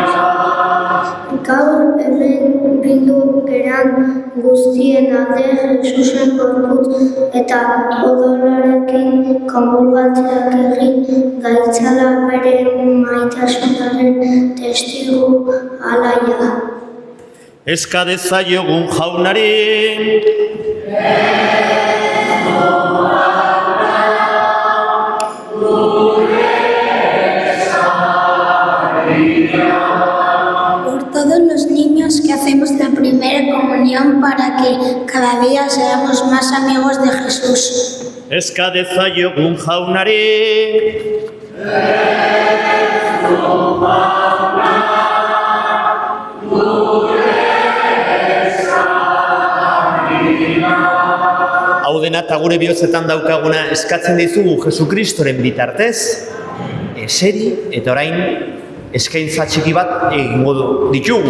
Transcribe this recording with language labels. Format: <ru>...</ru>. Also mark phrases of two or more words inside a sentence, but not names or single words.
<eu>Gaur hemen bildu geran guztien alde Jesusen gorputz eta odolarekin konbolbatzeak egin gaitzala bere maitasunaren testigu alaia. Eska dezaiogun jaunari,</eu> <es>Todos los niños que hacemos la primera comunión para que cada día seamos más amigos de Jesús.</es> <eu>eska dezaiogun jaunari, hau dena eta gure bihotzetan daukaguna eskatzen dizugu Jesukristoren bitartez, eseri eta orain eskaintza txiki bat egingo ditugu.</eu>